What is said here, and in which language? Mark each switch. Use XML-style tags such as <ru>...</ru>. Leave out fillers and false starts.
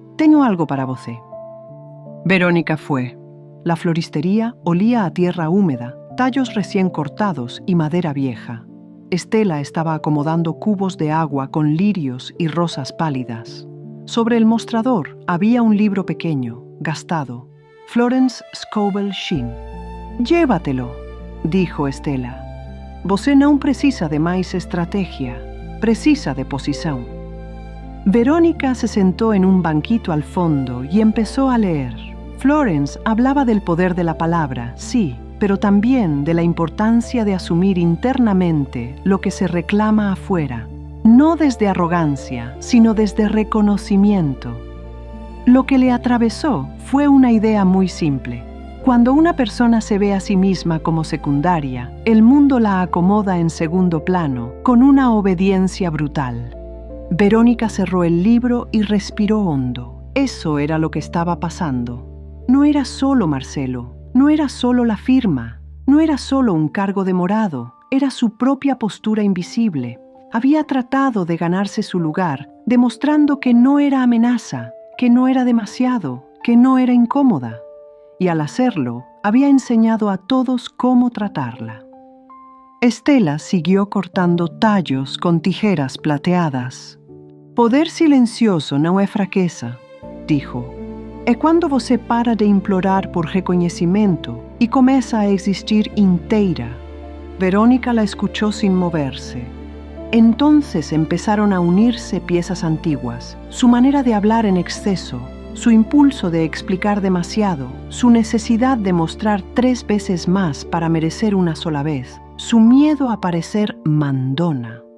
<es>Tengo algo para</es> <pt>você».</pt> <es>Verónica fue. La floristería olía a tierra húmeda, tallos recién cortados y madera vieja. Estela estaba acomodando cubos de agua con lirios y rosas pálidas. Sobre el mostrador había un libro pequeño, gastado, Florence Scovel Shinn. «Llévatelo», dijo Estela.</es> <pt>«Você não precisa de mais estrategia, precisa de</pt> <es>posición». Verónica se sentó en un banquito al fondo y empezó a leer. Florence hablaba del poder de la palabra, sí, pero también de la importancia de asumir internamente lo que se reclama afuera, no desde arrogancia, sino desde reconocimiento. Lo que le atravesó fue una idea muy simple. Cuando una persona se ve a sí misma como secundaria, el mundo la acomoda en segundo plano, con una obediencia brutal. Verónica cerró el libro y respiró hondo. Eso era lo que estaba pasando. No era solo Marcelo, no era solo la firma, no era solo un cargo demorado, era su propia postura invisible. Había tratado de ganarse su lugar, demostrando que no era amenaza, que no era demasiado, que no era incómoda. Y al hacerlo, había enseñado a todos cómo tratarla. Estela siguió cortando tallos con tijeras plateadas.</es> <pt>Poder silencioso não é fraqueza,</pt> <es>dijo.</es> <pt>É quando você para de implorar por reconhecimento</pt> <es>y comienza a existir</es> <pt>inteira.</pt> <es>Verónica la escuchó sin moverse. Entonces empezaron a unirse piezas antiguas, su manera de hablar en exceso, su impulso de explicar demasiado, su necesidad de mostrar 3 veces más para merecer una sola vez, su miedo a parecer mandona.</es>